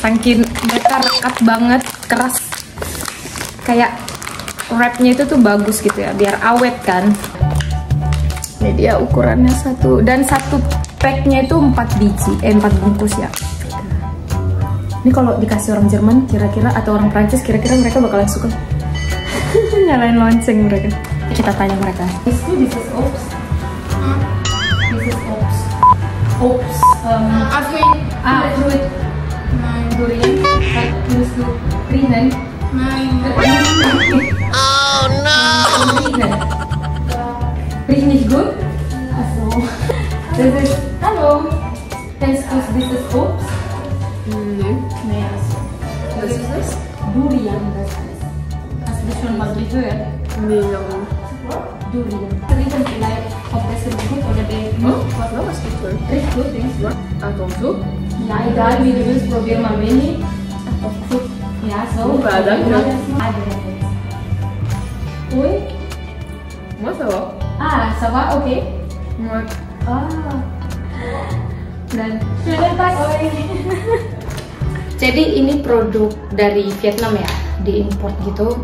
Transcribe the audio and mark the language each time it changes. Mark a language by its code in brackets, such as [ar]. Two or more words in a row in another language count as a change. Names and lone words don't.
[id] Saking mereka rekat banget, keras. Kayak wrapnya itu tuh bagus gitu ya, biar awet kan. Ini dia ukurannya satu, dan satu packnya itu 4 biji, 4 bungkus ya. Ini kalau dikasih orang Jerman kira-kira atau orang Prancis kira-kira mereka bakalan suka. Nyalain lonceng mereka. Kita tanya mereka. [en] This is oops. This is oops. Oops. Fruit. Durian. This is Rinen. Oh no. [de] Riecht nicht gut? Also, das ist, hallo, kennst du dieses Obst? Nee, also, was ist das? Durian, das heißt. Hast du schon mal gehört? Nee, noch nicht. Durian. Riechen vielleicht, ob das ist gut oder nicht. Was gibt's denn? Riecht gut, denkst du? [id] Atau so? [de] Ja, egal wie du willst, probier mal wenig. Auf gut. Ja, so. [id] Ada. Ui. Masa loh? [fr] Ah, ça va, ok. Ouais. [id] Dan jadi ini produk dari Vietnam ya, diimport gitu.